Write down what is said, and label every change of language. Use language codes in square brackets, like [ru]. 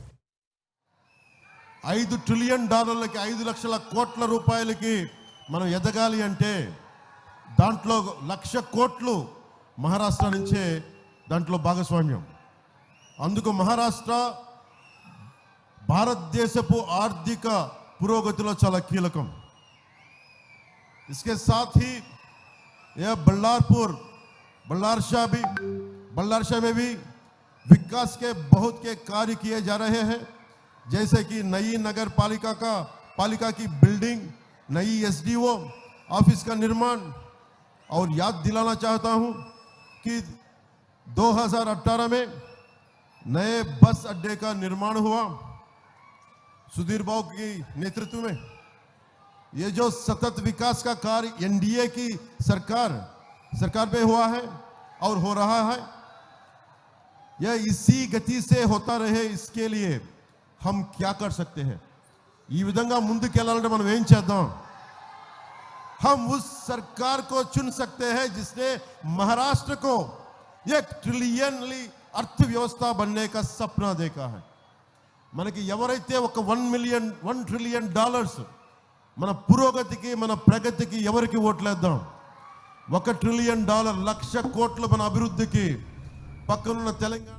[te] $5 trillion, 5 లక్షల కోట్ల రూపాయలకి మనం ఎదగాలి అంటే దాంట్లో 1,00,000 కోట్లు మహారాష్ట్ర నుంచే దాంట్లో భాగస్వామ్యం. అందుకు మహారాష్ట్ర భారతదేశపు ఆర్థిక పురోగతిలో చాలా కీలకం. [hi] इसके साथ ही यह बल्लारशाह में भी विकास के बहुत के कार्य किए जा रहे हैं, जैसे कि नई नगर पालिका की बिल्डिंग, नई एसडीओ ऑफिस का निर्माण। और याद दिलाना चाहता हूं कि 2018 में नए बस अड्डे का निर्माण हुआ सुधीर बाबू की नेतृत्व में। ये जो सतत विकास का कार्य एनडीए की सरकार पे हुआ है और हो रहा है, यह इसी गति से होता रहे, इसके लिए हम क्या कर सकते हैं? [te] ఈ విధంగా ముందుకెళ్ళాలంటే మనం ఏం చేద్దాం? [hi] हम उस सरकार को चुन सकते हैं जिसने महाराष्ट्र को 1 ट्रिलियनली अर्थव्यवस्था बनने का सपना देखा है. [te] మనకి ఎవరైతే ఒక $1 ట్రిలియన్ మన పురోగతికి, మన ప్రగతికి ఎవరికి ఓట్లేద్దాం? $1 ట్రిలియన్, 1,00,000 కోట్లు మన అభివృద్ధికి, పక్కనున్న తెలంగాణ